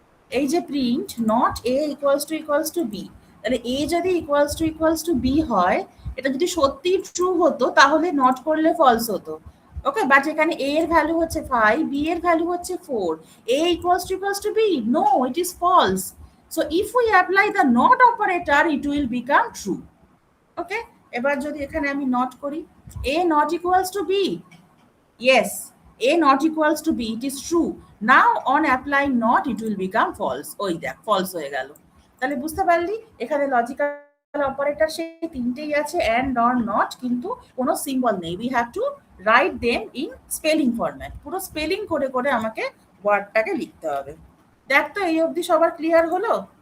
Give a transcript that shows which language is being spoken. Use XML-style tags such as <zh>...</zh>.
<bn>এই যে print not a equals to b, তাহলে a যদি ইকুয়ালস টু b হয়, এটা যদি সত্যি ট্রু হতো তাহলে নট করলে ফলস হতো। ওকে, বাট এখানে a এর ভ্যালু হচ্ছে 5, b এর ভ্যালু হচ্ছে 4, a equals to b,</bn> <en>No, it is false. So if we apply the not operator, it will become true. Okay,</en> <bn>এবার যদি এখানে আমি নট করি,</bn> <en>a not equals to b, yes, a not equals to b, it is true. Now on applying not, it will become false.</en> <bn>ওই দেখ false হয়ে গেল। তাহলে বুঝতে পারলি এখানে লজিক্যাল অপারেটর সেই তিনটেই আছে, and or not, কিন্তু কোনো সিম্বল নেই।</bn> <en>We have to write them in spelling format.</en> <bn>পুরো স্পেলিং করে করে আমাকে ওয়ার্ডটাকে লিখতে হবে। দেখ তো এই অবধি সবার ক্লিয়ার হলো?</bn>